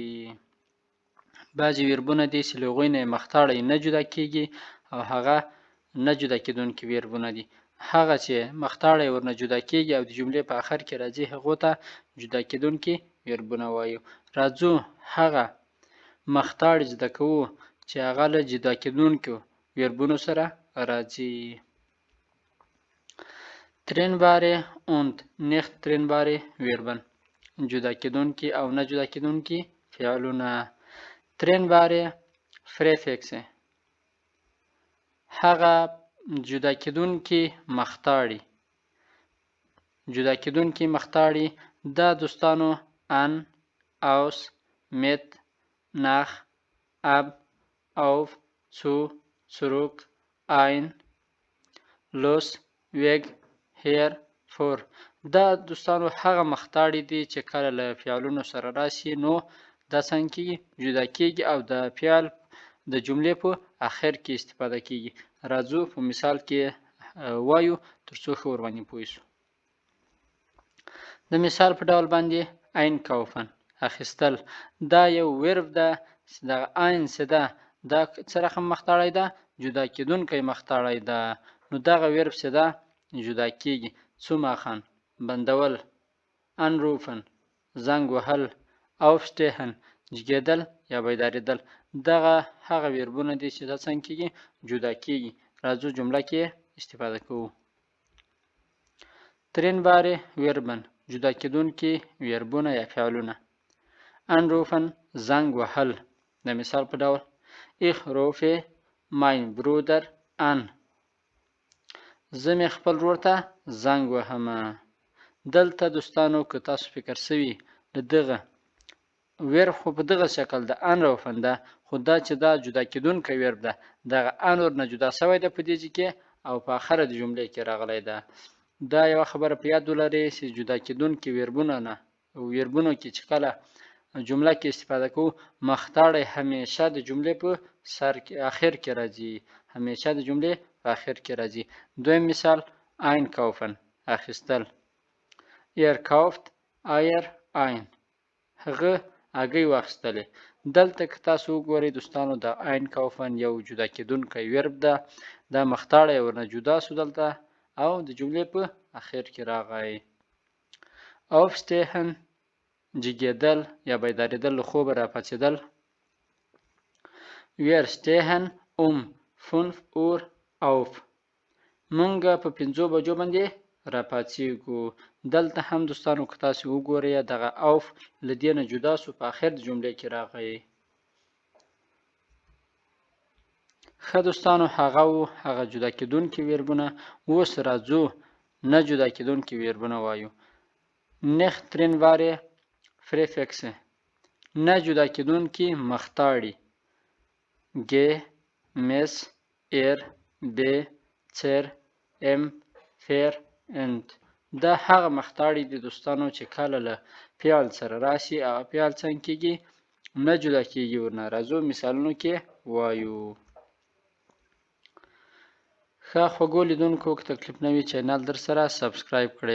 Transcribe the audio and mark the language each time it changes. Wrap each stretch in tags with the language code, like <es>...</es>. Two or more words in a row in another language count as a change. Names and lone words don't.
<ps>بعضې ویربونه دي چې له هغوی نه مختاړی نه جدا کېږي او هغه نه جدا کېدونکي ویربونه دي. هغه چې مختاړی ورنه جدا کېږي او د جملې په آخر کې راځي هغو ته جدا کېدونکي ویربونه وایو. راځو هغه مختاړي زده کوو چې هغه له جدا کېدونکو ویربونو سره راځي.</ps> <de>trennbare und nicht trennbare Verben</de> <ps>جدا کېدونکي او نه جدا کېدونکي فعلونه.</ps> <de>trennbare Präfixe</de> <ps>هغه جدا کېدونکي مختاړي. جدا کېدونکي مختاړي دا دوستانو</ps> <de>an aus mit nach ab auf zu zurück ein los weg her vor</de> <ps>دا دوستانو هغه مختاړي دي چې کله له فعلونو سره راشي نو دا څنګه کېږي جدا کېږي او د فعل د جملې په آخر کې استفاده کېږي. راځو په مثال کې وایو ترڅو ښه ورباندې پوه شو. د مثال په ډول باندې einkaufen اخیستل دا یو ورب ده. د ein څه ده دا څه رقم مختاړی ده جدا کېدونکی مختاړی ده نو دغه ورب څه ده جدا کېږي.</ps> <de>zu machen</de> <ps>بندول anrufen زنګ وهل aufstehen جګېدل یا بیدارېدل دغه هغه ویربونه دي چې دا څنګه کېږي جدا کېږي. راځو جمله کې استفاده کوو.</ps> <de>trennbare Verben</de> <ps>جدا کېدونکي ویربونه یا فعلونه. anrufen زنګ وهل د مثال په ډول</ps> <de>ich rufe mein Bruder an</de> <ps>زه مې خپل ورور ته زنګ وهمه. دلته دوستانو که تاسو فکر سوي د دغه ویرب خو په دغه شکل د anrufen ده خو دا چې دا جدا کېدونکی ویرب ده دغه an ورنه جدا سوی ده په دې ځای کې او په آخره د جملې کې راغلی ده. دا یوه خبره په یاد ولرئ چې جدا کېدونکي ویربونه نه ویربونو کې چې کله جمله کې استفاده کوو مختاړی همیشه د جملې په آخر کې راځي. همیشه د جملې په آخر کې راځي. دویم مثال einkaufen اخیستل</ps> <de>er kauft Eier ein</de> <ps>هغه هګۍ واخیستلې. دلته که تاسو وګورئ دوستانو د einkaufen یو جدا کېدونکی ویرب ده. دا مختاړی ورنه جدا سو دلته او د جملې په آخر کې راغی. aufstehen جګېدل یا بیدارېدل له خوبه راپاڅېدل.</ps> <de>wir stehen 5 Uhr auf</de> <ps>مونږ په 5 بجو باندې راپاڅېږو. دلته هم دوستانو که تاسو وګورئ دغه auf له دې نه جدا سو په آخر د جملې کې راغی. ښه دوستانو هغه جدا کېدونکي ویربونه. اوس راځو نه جدا کېدونکي ویربونه وایو.</ps> <de>nicht trennbare Präfixe</de> <ps>نه جدا کېدونکي مختاړي</ps> <de>ge mes er be cer em fer and</de> <ps>دا هغه مختاړي دي دوستانو چې کله له فعل سره راشي او فعل څنګه کېږي نه جدا کېږي ورنه. راځو مثالونو کې وایو. ښه خوږو لیدونکو که تکلیف نه وي چینل در سره سبسکرایب کړئ.</ps>